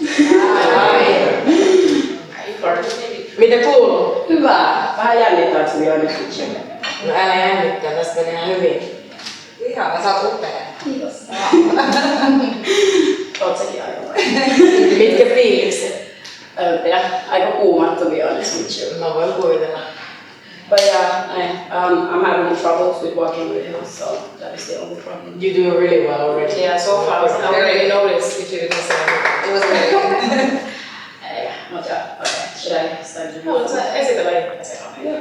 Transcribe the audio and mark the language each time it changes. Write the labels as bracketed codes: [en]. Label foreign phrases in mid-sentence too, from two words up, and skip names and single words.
[fi] Mitä kuuluu? Hyvä. Vähän jännittää, että se vielä nyt kutsumme. No älä jännittää, tästä meni ihan hyvin. Ihana, sä oot upea. Kiitos. Oot sekin aika vai? Mitkä fiilikset? Aika kuumat [en] to be honest with you. [fi] Mä voin kuvitella. [en] But yeah, I'm having troubles with walking with him, so that is the only problem. You do really well already. Yeah, so far I already noticed if you didn't say anything. It was very good. Okay, should I start doing Yeah.